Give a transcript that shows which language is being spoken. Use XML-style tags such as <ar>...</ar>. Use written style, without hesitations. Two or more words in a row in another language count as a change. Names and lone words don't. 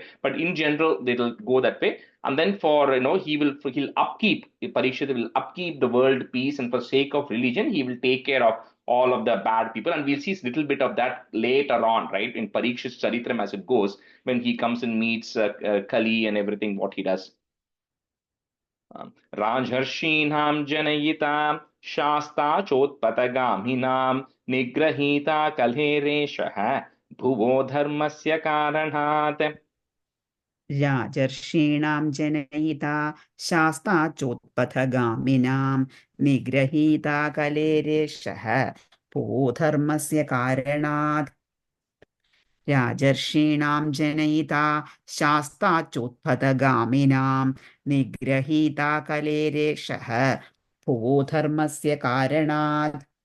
<en>But in general, they'll go that way. And then he'll upkeep, Parikshit will upkeep the world peace, and for sake of religion, he will take care of all of the bad people. And we'll see a little bit of that later on, right? In Parikshit's Charitram as it goes, when he comes and meets Kali and everything, what he does.</en> <sa>राजर्षीणां जनयिता शास्ता चोत्पथगामिनां निग्रहीता कलेरेशः भुवो धर्मस्य कारणात्. राजर्षीणां जनयिता शास्ता चोत्पथगामिनां निग्रहीता कलेरेशः भूधर्मस्य कारणात् राजर्षीणां जनयिता शास्ता चोत्पथगामिनां निग्रहीता कलेरेशः भूधर्मस्य कारणात्</sa>